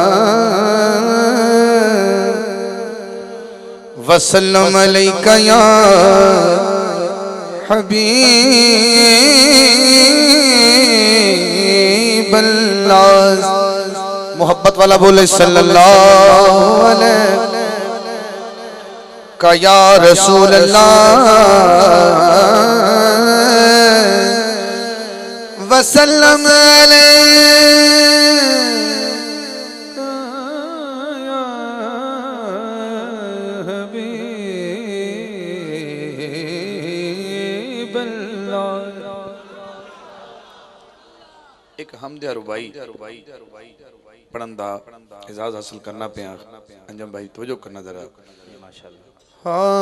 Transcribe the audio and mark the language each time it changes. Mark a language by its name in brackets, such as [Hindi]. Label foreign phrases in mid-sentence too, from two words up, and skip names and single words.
[Arabic] وسلم عليك يا حبيب الله. [Urdu] محبت والا بولے [Arabic] صلى الله عليك يا رسول الله وسلم عليك يا حبيب الله. [Punjabi] ایک حمد رباعی پڑھن دا اعزاز حاصل کرنا پے انجم بھائی توجہ کرنا ذرا ماشاءاللہ.